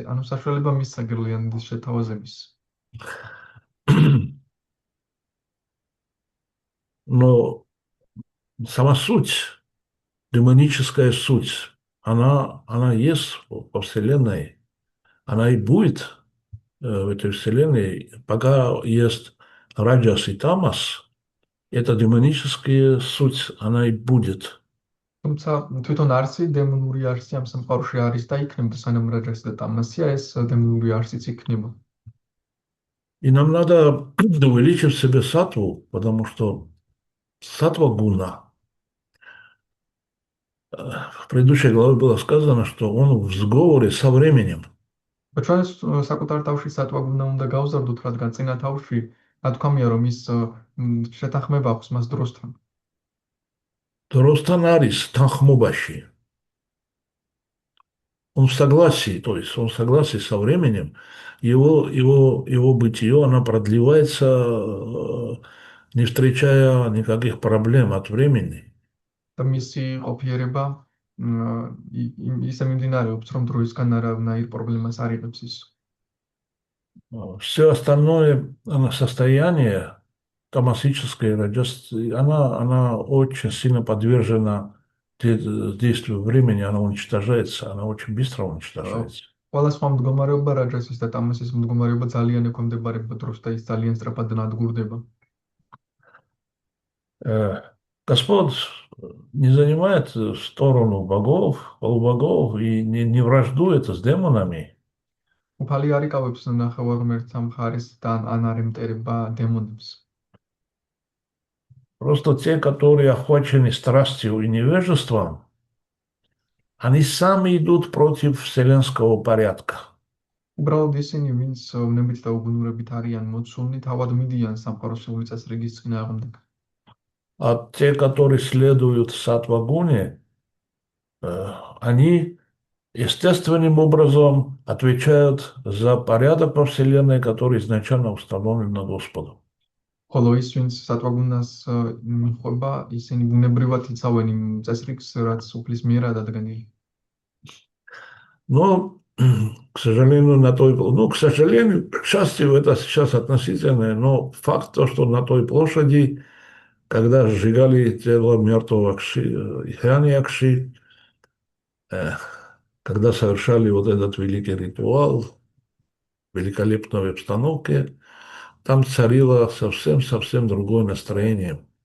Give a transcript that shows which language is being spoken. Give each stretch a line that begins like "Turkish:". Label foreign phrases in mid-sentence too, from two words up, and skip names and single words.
Georgian: ანუ საშუალება მისცა გირლიანდის შეთავაზების.
Russian: Но сама суть, демоническая суть, она есть по Вселенной, она и будет в этой Вселенной, пока есть раджас и тамас, эта демоническая суть, она и будет.
Georgian: თუმცა თვითონ არსი დემონური არსი ამ სამყაროში არის და იქნება, სანამ რაჯასი და ტამასია, ეს დემონური არსიც იქნება.
Russian: И нам надо увеличить в себе сатву, потому что сатва гуна. В предыдущей главе было сказано, что он в сговоре со временем.
Georgian: ჩვენ საკუთარ თავში სატვაგუნა უნდა გავზარდოთ, რადგან წინა თავში ნათქვამია, რომ ის შეთანხმება აქვს მას დროსთან. დროსთან არის, თანხმობაში.
Russian: Он в согласии, то есть он в согласии со временем, его бытие, оно продлевается, не встречая никаких проблем от времени.
Georgian: და მისი ყოფიერება ისე მიმდინარეობს, რომ დროისგან არავნაირ პრობლემას არ იღებს ის.
Russian: Все остальное состояние тамасическое, она очень сильно подвержена действию времени, она уничтожается, она очень быстро уничтожается.
Georgian: ყველა სხვა მდგომარეობა, რაჯასის და ტამასის მდგომარეობა ძალიან ექვემდებარება დროს და ის ძალიან სწრაფად ნადგურდება.
Russian: Господь не занимает сторону богов, полубогов и не враждует с демонами.
Georgian: უფალი არ იკავებს ნახევარმღერთ სამხარეს და ან არ ემტერება დემონებს.
Russian: Просто те, которые охвачены страстью и невежеством, они сами идут против вселенского порядка.
Georgian: უბრალოდ ისინი, ვინც ნებით და უგუნურებით არიან მოცულნი, თავად მიდიან სამყაროსული წესრიგის წინააღმდეგ.
Russian: А те, которые следуют сатвагуне, они естественным образом отвечают за порядок во Вселенной, который изначально установлен Господом.
Georgian: ხოლო ის, ვინც სატვაგუნას მიხვება, ისინი ბუნებრივად იცავენ იმ წესრიგს, რაც უფლის მიერაა დადგენილი.
Russian: Но, к сожалению, к сожалению, к счастью, это сейчас относительное, но факт то, что на той площади, когда сжигали тело мертвого Хирanyакши, когда совершали вот этот великий ритуал, в великолепной обстановке, там царило совсем другое настроение.